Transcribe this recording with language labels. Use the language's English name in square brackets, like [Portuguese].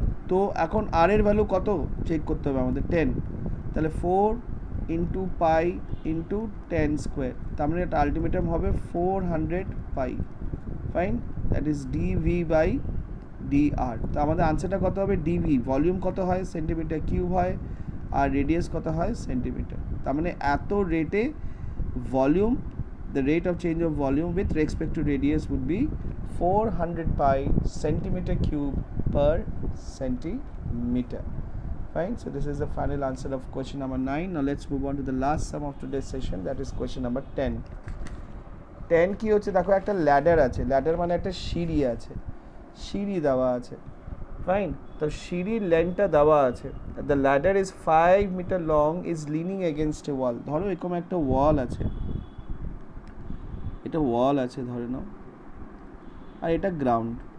[Bangla] তো এখন আর এর ভ্যালু কত চেক করতে হবে আমাদের? 10। তাহলে 4 ইন্টু পাই ইন্টু 10²। তার মানে এটা আলটিমেটাম হবে 400 পাই। [English] Fine, that is dv/dr। [Bangla] তো আমাদের আনসারটা কত হবে? dv, ভলিউম কত হয়? সেন্টিমিটার কিউব হয়, আর রেডিয়াস কত হয়? সেন্টিমিটার। তার মানে এত রেটে volume, [English] the rate of change of volume with respect to radius would be 400 pi centimeter cube per centimeter. Fine, so this is the final answer of question number 9. Now let's move on to the last sum of today's session, that is question number 10. [Bangla] 10 কি হচ্ছে? দেখো একটা ladder আছে, ladder মানে একটা সিঁড়ি আছে, সিঁড়ি দেওয়া আছে। ফাইন, তো সিঁড়ির লেন্থটা দেওয়া আছে। [English] The ladder is 5 metre long, is leaning against a wall. [Bangla] ধরো এরকম একটা ওয়াল আছে, এটা ওয়াল আছে ধরে নাও, আর এটা গ্রাউন্ড।